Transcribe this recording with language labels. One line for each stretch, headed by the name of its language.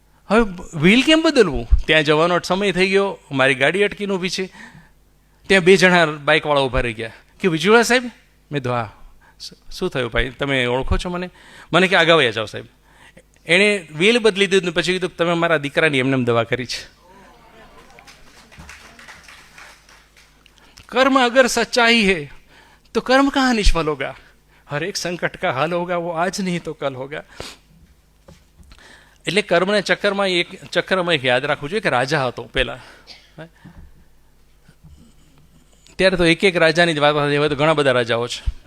Gujarati: હવે વ્હીલ કેમ બદલવું? ત્યાં જવાનો સમય થઈ ગયો, મારી ગાડી અટકીને ઊભી છે. ત્યાં 2 જણા બાઇકવાળા ઊભા રહી ગયા કે વિજુળા સાહેબ. મેં તો હા. શું થયું ભાઈ, તમે ઓળખો છો મને? મને કે આગળ વયા જાઓ સાહેબ. એણે વેલ બદલી દીધું, પછી કીધું તમે મારા દીકરાની એમને દવા કરી છે.
Hindi: कर्म अगर सच्चाई है तो कर्म कहाँ निष्फल होगा. हर एक संकट का हल होगा, वो आज नहीं तो कल होगा.
Gujarati: એટલે કર્મના ચક્રમાં એક યાદ રાખવું જોઈએ કે રાજા હતો પેલા. ત્યારે તો એક રાજાની જ વાત, એવા તો ઘણા બધા રાજાઓ છે.